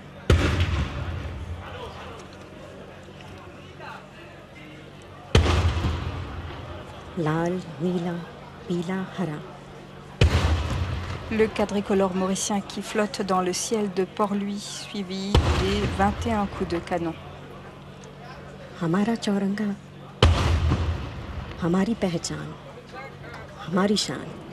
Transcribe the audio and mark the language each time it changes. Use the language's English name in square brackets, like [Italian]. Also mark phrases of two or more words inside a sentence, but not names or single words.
[Hindi] लाल, नीला, पीला, हरा। [French] Le quadricolore mauricien qui flotte dans le ciel de Port-Louis, suivi des 21 coups de canon. [Hindi] हमारा चौरंगा, हमारी पहचान, हमारी शान।